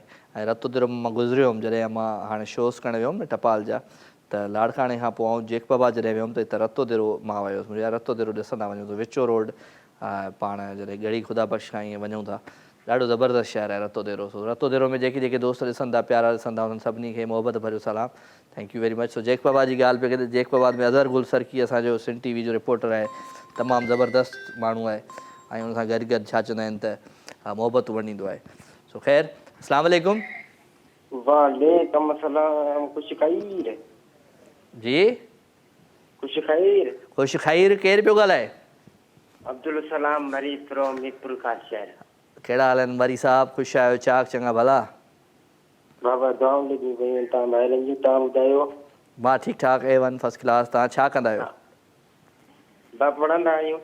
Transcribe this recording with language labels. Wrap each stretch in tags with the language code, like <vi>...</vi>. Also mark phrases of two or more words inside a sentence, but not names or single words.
<sd>ऐं रतो तेरो मां गुज़रियो हुउमि जॾहिं मां हाणे शोज़ करणु वियो हुउमि न टपाल जा त लाड़काणे खां पोइ आउं जेक बाबा जॾहिं वियुमि त हिते रतो तेरो मां वियो हुउसि। मुंहिंजा रतो तेरो ॾिसंदा वञूं त विचो रोड पाण जॾहिं ॻड़ी ख़ुदा बख़्श खां ईअं वञूं था ॾाढो ज़बरदस्त शहर आहे रतो तेरो। सो रतो तेरो में जेके जेके दोस्त ॾिसनि था प्यारा ॾिसनि था उन्हनि सभिनी खे मोहबत भरियो सलाम</sd> <en>thank you very much.</en> <sd>सो जेक बाबा जी ॻाल्हि पिए कजे जेक बाबा में अज़हर गुल सरकी असांजो सिंध टीवी जो रिपोर्टर आहे तमामु ज़बरदस्त माण्हू आहे ऐं हुन सां गॾु गॾु छा चवंदा आहिनि त मोहबत वंडींदो आहे। सो ख़ैर</sd> <ar>السلام عليكم. وعليكم السلام.</ar> <sd>खुश खैर जी खुश खैर खुश खैर। केरु पियो ॻाल्हाए? अब्दुल सलाम मरी फ्रॉम मीरपुर ख़ास शहर। कहिड़ा हाल आहिनि मरी साहब? ख़ुशि आहियो चाक चङा भला? बाबा दुआऊं लॻी पयूं आहिनि। तव्हां ॿाहिरनि जी तव्हां ॿुधायो? मां ठीकु ठाक A1</sd> <en>first class.</en> <sd>तव्हां छा कंदा आहियो? पढ़ंदा आहियूं।</sd>